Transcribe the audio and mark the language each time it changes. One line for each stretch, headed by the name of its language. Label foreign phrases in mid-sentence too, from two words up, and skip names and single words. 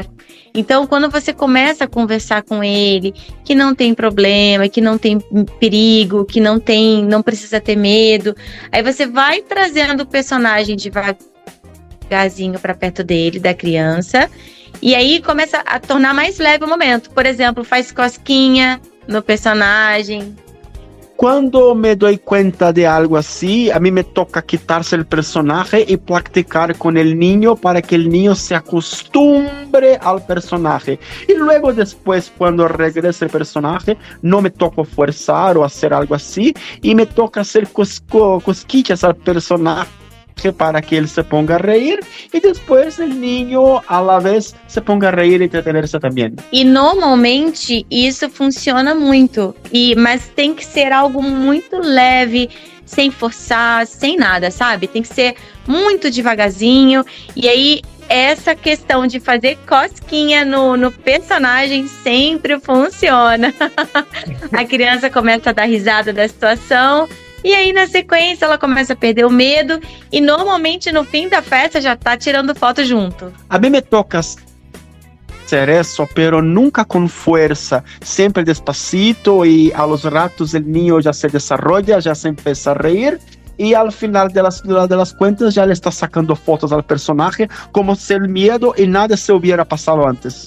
Portuguese: Então, quando você começa a conversar com ele, que não tem problema, que não tem perigo, que não precisa ter medo, aí você vai trazendo o personagem devagarzinho para perto dele, da criança, e aí começa a tornar mais leve o momento. Por exemplo, faz cosquinha no personagem.
Spanish: Cuando me doy cuenta de algo así, a mí me toca quitarse el personaje y practicar con el niño para que el niño se acostumbre nombre al personaje. Y luego después, cuando regrese el personaje, no me toca forzar o hacer algo así, y me toca hacer cosquillas al personaje para que él se ponga a reír,
Portuguese: e depois o
Spanish: niño a la vez se ponga a reír e entretener-se também.
Portuguese: E normalmente isso funciona muito, mas tem que ser algo muito leve, sem forçar, sem nada, sabe? Tem que ser muito devagarzinho, e aí essa questão de fazer cosquinha no personagem sempre funciona. A criança começa a dar risada da situação, e aí, na sequência, ela começa a perder o medo e, normalmente, no fim da festa, já tá tirando foto junto.
Spanish: A mim me toca hacer eso, pero nunca con fuerza, siempre despacito, y a los ratos el niño ya se desarrolla, ya se empieza a reír, y al final de las cuentas ya le está sacando fotos al personaje como si el miedo y nada se hubiera pasado antes.